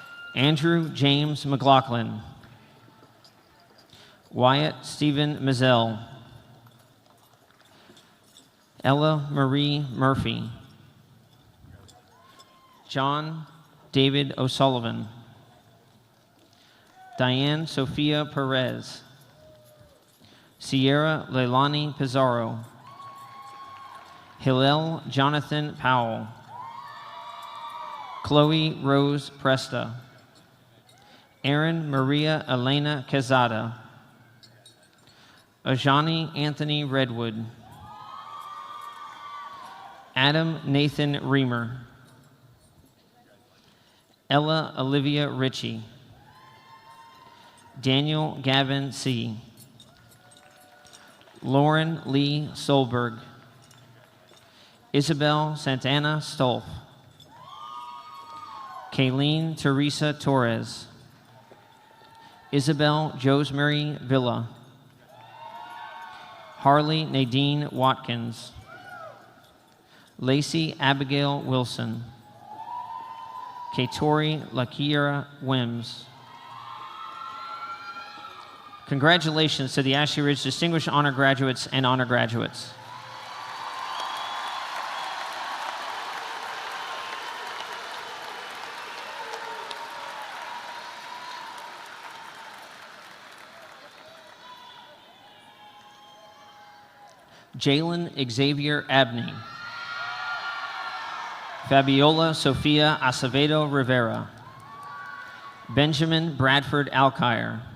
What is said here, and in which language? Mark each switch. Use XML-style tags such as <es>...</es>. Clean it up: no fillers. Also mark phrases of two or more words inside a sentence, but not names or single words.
<en>Andrew James McLaughlin, Wyatt Stephen Mizell, Ella Marie Murphy, John David O'Sullivan, Diane Sophia Perez, Sierra Leilani Pizarro, Hillel Jonathan Powell, Chloe Rose Presta, Aaron Maria Elena Quezada, Ajani Anthony Redwood, Adam Nathan Reamer, Ella Olivia Ritchie, Daniel Gavin C., Lauren Lee Solberg, Isabel Santana Stolf, Kayleen Teresa Torres, Isabel Josemary Villa, Harley Nadine Watkins, Lacey Abigail Wilson, Katori Lakira Wims. Congratulations to the Ashley Ridge Distinguished Honor Graduates and Honor Graduates. Jalen Xavier Abney, Fabiola Sofia Acevedo Rivera, Benjamin Bradford Alkire,</en>